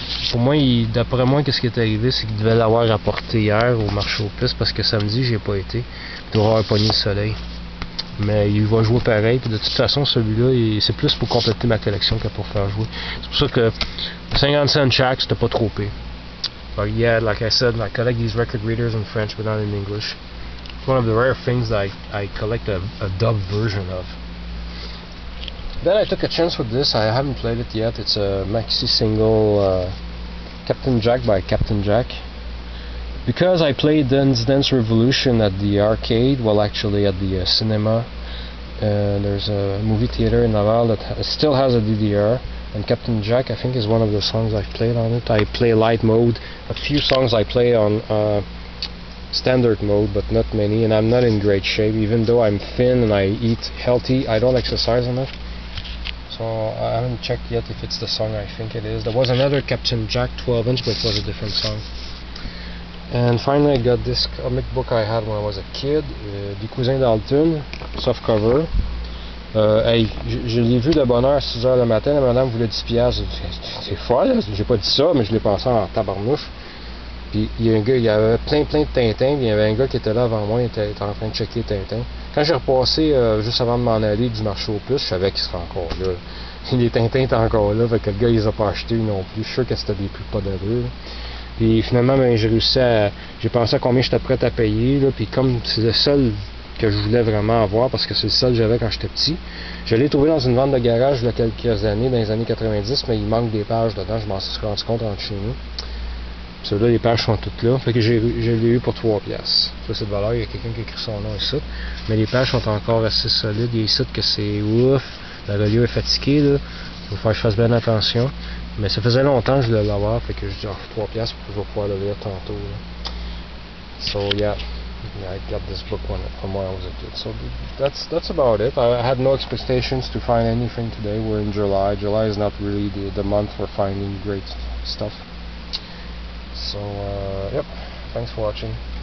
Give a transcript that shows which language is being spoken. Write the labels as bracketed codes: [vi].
[fr] Pour moi, d'après moi, qu'est-ce qui est arrivé, c'est qu'il devait l'avoir rapporté hier au marché aux puces parce que samedi, j'ai pas été. Il doit avoir pogné le soleil. Mais il va jouer pareil. Puis de toute façon, celui-là, c'est plus pour compléter ma collection que pour faire jouer. C'est pour ça que 50 cents chaque, c'était pas trop payé. [en] But yeah, like I said, I collect these record readers in French, but not in English. It's one of the rare things that I collect a dubbed version of. Then I took a chance with this. I haven't played it yet. It's a maxi single, Captain Jack by Captain Jack. Because I played Dance Revolution at the arcade, well actually at the cinema, there's a movie theater in Laval that still has a DDR, and Captain Jack I think is one of the songs I've played on it. I play light mode. A few songs I play on standard mode, but not many, and I'm not in great shape. Even though I'm thin and I eat healthy, I don't exercise enough. So I haven't checked yet if it's the song I think it is. There was another Captain Jack 12-inch, but it was a different song. And finally I got this comic book I had when I was a kid, des Cousins Dalton, soft cover. [fr] Hey, je l'ai vu de bonne heure à 6h le matin, la madame voulait 10$. C'est folle, j'ai pas dit ça, mais je l'ai pensé en tabarnouche. Puis il y a un gars, il y avait plein de Tintins, puis il y avait un gars qui était là avant moi, il était en train de checker Tintin. Quand j'ai repassé juste avant de m'en aller du marché aux puces, je savais qu'il serait encore là. Les Tintins étaient encore là, fait que le gars il les a pas achetés non plus. Je suis sûr que c'était des prix pas d'allure. Puis finalement, ben, j'ai pensé à combien j'étais prêt à payer, là, puis comme c'est le seul que je voulais vraiment avoir, parce que c'est le seul que j'avais quand j'étais petit, je l'ai trouvé dans une vente de garage il y a quelques années, dans les années 90, mais il manque des pages dedans, je m'en suis rendu compte en chez nous. Puis là, les pages sont toutes là, fait que je l'ai eu pour 3$. Ça, c'est de valeur, il y a quelqu'un qui a écrit son nom ici, mais les pages sont encore assez solides, il y a ici que c'est ouf, le reliure est fatigué, là. Il faut faire que je fasse bien attention. Mais ça faisait longtemps que je voulais l'avoir, fait que je dis 3$ pour que je vais pouvoir le lire tantôt. Là. [en] So yeah, I got this book from when I was a kid. So that's about it. I had no expectations to find anything today. We're in July. July is not really the month for finding great stuff. So yep, thanks for watching.